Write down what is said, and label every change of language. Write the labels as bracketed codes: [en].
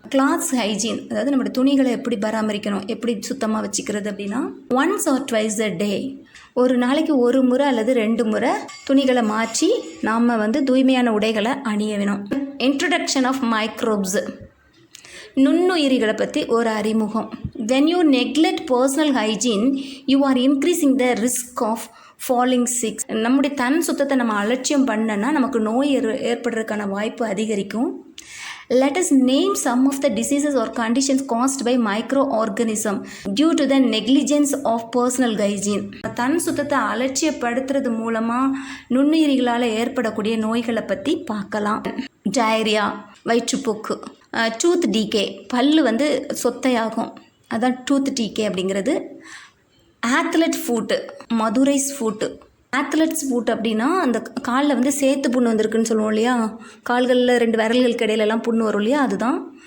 [ta] Clothes hygiene, அதாவது நம்மளோட துணிகளை எப்படி பராமரிக்கணும், எப்படி சுத்தமாக வச்சுக்கிறது அப்படின்னா [en] once or twice a day, [ta] ஒரு நாளைக்கு 1 முறை அல்லது 2 முறை துணிகளை மாற்றி நாம் வந்து தூய்மையான உடைகளை அணிய வேணும். [en] introduction of microbes, [ta] நுண்ணுயிரிகளை பற்றி ஒரு அறிமுகம். [en] when you neglect personal hygiene you are increasing the risk of falling sick. [ta] நம்முடைய தன் சுத்தத்தை நம்ம அலட்சியம் பண்ணனா நமக்கு நோய் ஏற்படுறதுக்கான வாய்ப்பு அதிகரிக்கும். [en] Let us name some of the diseases or conditions caused by microorganism due to the negligence of personal hygiene. [ta] தன் சுத்தத்தை அலட்சியப்படுத்துறது மூலமாக நுண்ணுயிரிகளால் ஏற்படக்கூடிய நோய்களை பற்றி பார்க்கலாம். டயரியா வயிற்றுப்போக்கு, டூத் டீகே பல்லு வந்து சொத்தையாகும், அதான் டூத் டீகே அப்படிங்கிறது. Athlete food, Madurai's food. Athletes food அப்படின்னா அந்த காலில் வந்து சேத்து புண்ணு வந்திருக்குன்னு சொல்லுவோம் இல்லையா, கால்களில் 2 விரல்களுக்கு இடையிலலாம் புண்ணு வரும் இல்லையா, அதுதான்.